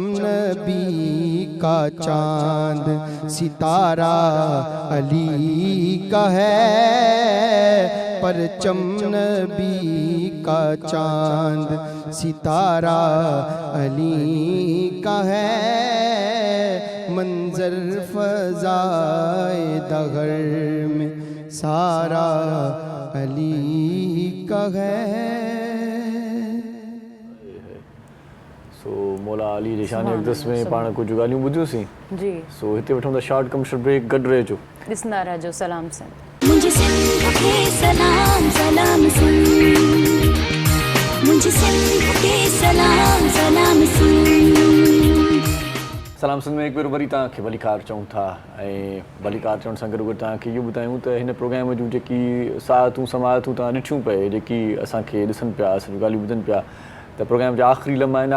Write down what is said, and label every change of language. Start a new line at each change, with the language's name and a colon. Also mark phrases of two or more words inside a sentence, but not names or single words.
Urdu: نبی کا چاند ستارہ علی کا ہے، پرچم نبی کا چاند ستارہ علی کا ہے، منظر فضائے دغر میں سارا علی کا ہے۔
Sindhi: سو مولا علی جی شان اقدس میں پاण کچھ ॻाल्हियूं ॿुधियूंसीं जी सो हिते वठूं था
English: short commercial break,
Sindhi: गॾु रहिजो। ॾिसंदा रहिजो सलाम सिंध। मुझे सिंध के सलाम सलाम सिंध, मुझे सिंध के सलाम सलाम सिंध। सलाम सिंध में हिकु भेरो वरी तव्हांखे भलीकार चऊं था, ऐं भलीकार चवण सां गॾोगॾु तव्हांखे इहो ॿुधायूं त हिन प्रोग्राम जूं जेकी साहतूं समातूं तव्हां ॾिठियूं पए, जेकी असांखे ॾिसनि पिया, असांजूं ॻाल्हियूं ॿुधनि पिया, त प्रोग्राम जा आख़िरी लम्हा आहिनि।